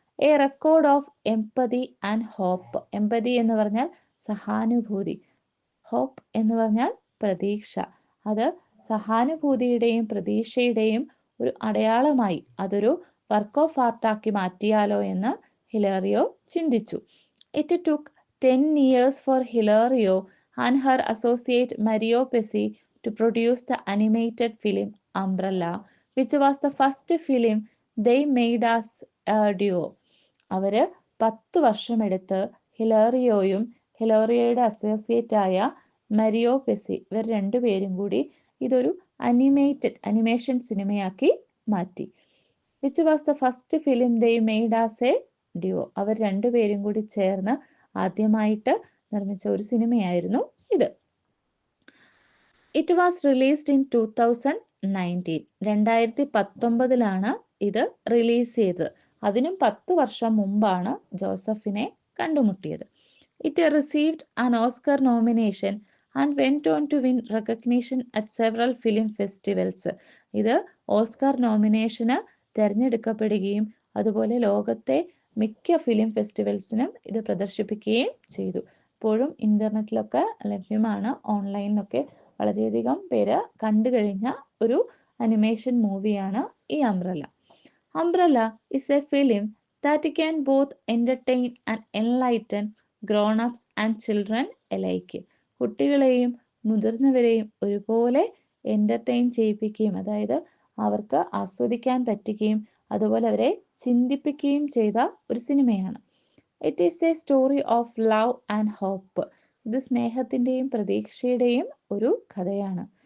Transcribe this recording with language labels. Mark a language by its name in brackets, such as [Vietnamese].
[English] A record of empathy and hope. [Malayalam] Empathy എന്ന് പറഞ്ഞാൽ സഹാനുഭൂതി, ഹോപ്പ് എന്ന് പറഞ്ഞാൽ പ്രതീക്ഷ. അത് സഹാനുഭൂതിയുടെയും പ്രതീക്ഷയുടെയും ഒരു അടയാളമായി അതൊരു വർക്ക് ഓഫ് ആർട്ടാക്കി മാറ്റിയാലോ എന്ന് ഹിലാറിയോ ചിന്തിച്ചു. [English] It took 10 years for Hilario and her associate Mario Pesci to produce the animated film Umbrella, which was the first film they made as a duo. [Malayalam] അവര് 10 വർഷമെടുത്ത് ഹിലാറിയോയും ഹിലാറിയോയുടെ അസോസിയേറ്റ് ആയ മരിയോ പെസി, ഇവർ രണ്ടുപേരും കൂടി ഇതൊരു അനിമേഷൻ സിനിമയാക്കി മാറ്റി. [English] Which was the first film they made as a duo. [Malayalam] അവർ രണ്ടുപേരും കൂടി ചേർന്ന് ആദ്യമായിട്ട് നിർമ്മിച്ച ഒരു സിനിമയായിരുന്നു ഇത്. [English] It was released in 2019. [Malayalam] 2019 ഇത് റിലീസ് ചെയ്തത്. അതിനും 10 വർഷം മുമ്പാണ് ജോസഫിനെ കണ്ടുമുട്ടിയത്. [English] It received an Oscar nomination and went on to win recognition at several film festivals. [Malayalam] ഇത് ഓസ്കർ നോമിനേഷന് തിരഞ്ഞെടുക്കപ്പെടുകയും അതുപോലെ ലോകത്തെ മിക്ക ഫിലിം ഫെസ്റ്റിവൽസിനും ഇത് പ്രദർശിപ്പിക്കുകയും ചെയ്തു. ഇപ്പോഴും ഇന്റർനെറ്റിലൊക്കെ ലഭ്യമാണ്, ഓൺലൈനിലൊക്കെ വളരെയധികം പേര് കണ്ടു കഴിഞ്ഞ ഒരു അനിമേഷൻ മൂവിയാണ് ഈ umbrella. [English] Umbrella is a film that can both entertain and enlighten grown-ups and children alike. [Malayalam] കുട്ടികളെയും മുതിർന്നവരെയും ഒരുപോലെ എന്റർടൈൻ ചെയ്യിപ്പിക്കുകയും, അതായത് അവർക്ക് ആസ്വദിക്കാൻ പറ്റുകയും അതുപോലെ അവരെ ചിന്തിപ്പിക്കുകയും ചെയ്ത ഒരു സിനിമയാണ്. [English] It is a story of love and hope. [Malayalam] ഇത് സ്നേഹത്തിൻ്റെയും പ്രതീക്ഷയുടെയും ഒരു കഥയാണ്.